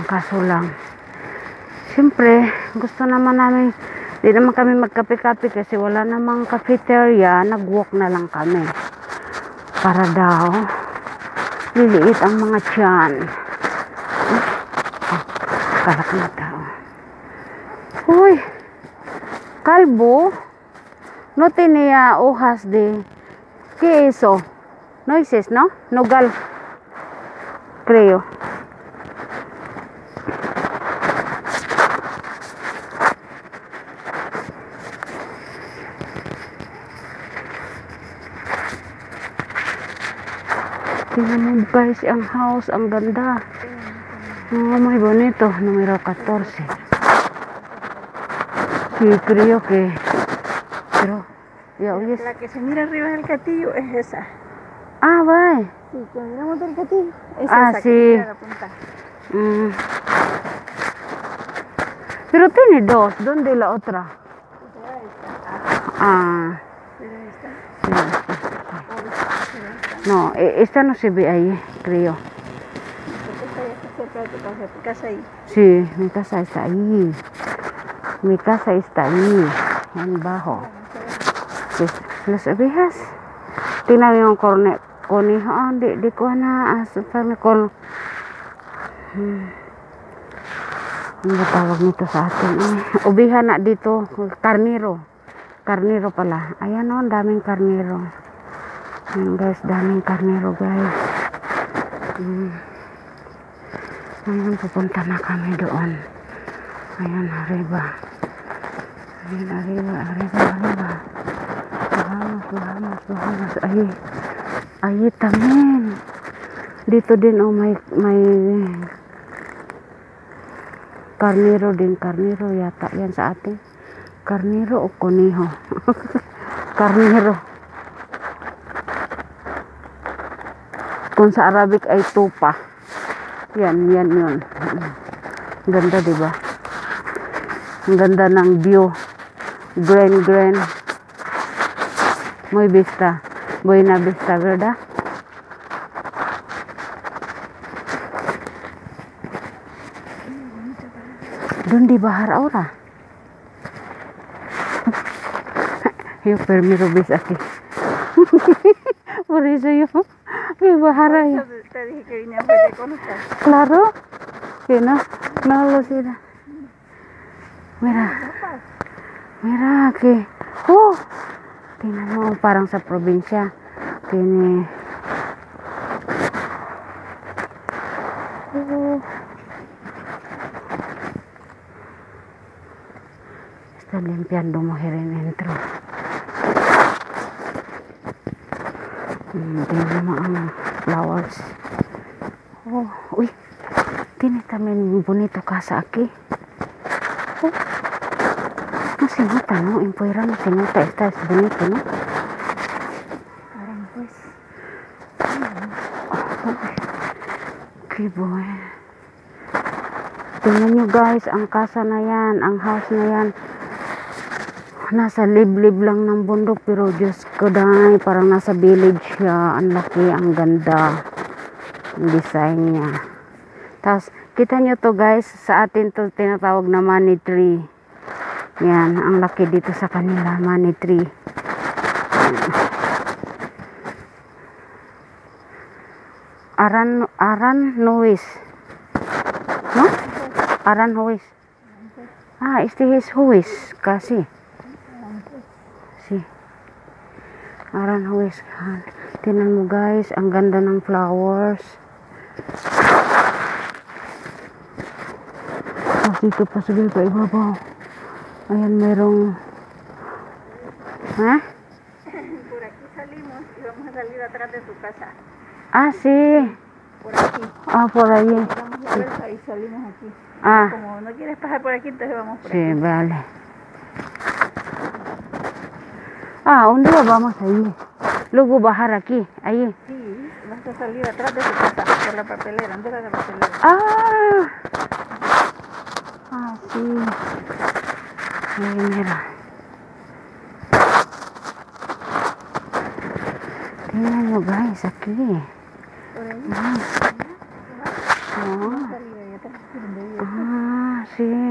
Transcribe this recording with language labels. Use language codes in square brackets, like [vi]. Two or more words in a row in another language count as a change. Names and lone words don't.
[tl] Kaso lang, siyempre, gusto naman namin, di naman kami magkape-kape kasi wala namang cafeteria, nag-walk na lang kami. para daw liliit ang mga tiyan. Kalak na tao. [es] Uy, kalbo no tenía hojas de ¿qué es eso? Noises, ¿no? Nogal, creo. [tl] Tingnan mo guys, ang house, ang ganda. [es] Oh, muy bonito, número 14. Sí, creo que, pero, ya oyes. La que se mira arriba del castillo es esa. Ah, bye. Sí, que miramos del castillo. Es Ah, esa sí. que mira la punta. Mm. Pero tiene dos, ¿dónde la otra? Ah, Pero esta. sí, no, esta no se ve ahí, creo. Esta ya está cerca de tu casa ahí. Sí, mi casa está ahí. Mi casa está ahí, en bajo. Pues, las ovejas. [tl] Tingnan yung conejo. Ah, di ko na asal con. Ano ba tawag nito sa atin? Oveja na dito. Karniro. Karniro pala. Ayan o, daming karniro. Ayan guys, daming karniro guys. Ayan, pupunta na kami doon. Ayan, arriba. Ayan, [es] arriba. Vamos. Ay, tamin. [tl] Dito din, oh, may karniro din. Karniro yata yan sa atin. Karniro o koneho? Karniro. Kung sa Arabic ay tupa. Yan yun. Ganda, diba? Ang ganda ng view. Green. [es] Muy vista. Buena vista, ¿verdad? ¿Dónde bajar ahora? Yo primero ves aquí. Por eso yo voy a bajar ahí. Te dije que vine a ver que conozcas. Claro que no lo sé. Mira que [tl] tingnan mo, parang sa probinsya. [es] Tiene está limpiando mujer en dentro. [tl] Tingnan mo ang flowers. Uy, [es] tiene también bonito casa aquí. No se nota, ¿no? En fuera no se nota, esta es bonito, ¿no? Pues. Qué bueno. [tl] Tingnan nyo guys, ang casa na yan, ang house na yan. Nasa liblib lang ng bundok, pero Diyos ko dahil, parang nasa village siya. Ang laki, ang ganda. Ang design niya. Tapos, kita nyo to guys, sa atin to tinatawag na [en] money tree. [tl] Yan, ang laki dito sa kanila, [en] money tree. [es] Aran Nuis. ¿No? Aran Huis. Ah, este es Huis, casi. Sí. Aran Huis. [tl] Tingnan mo guys, ang ganda ng flowers. Tapos dito pa sabi pa ibabaw. Ayan, merong... [es] Por aquí salimos y vamos a salir atrás de tu casa. Ah, sí. Por aquí. Ah, por ahí. Damos la vuelta y salimos aquí. Ah, Como no quieres pasar por aquí, entonces vamos por sí, aquí. vale. Ah, un día vamos ahí. Luego bajar aquí, ahí. Sí, vas a salir atrás de tu casa por la papelera, antes de la papelera. Ah, sí. Ahí, mira. [tl] Tingnan nyo guys, [es] aquí. Por ahí. Oh. Salida ahí atrás, donde vive. Ah, sí.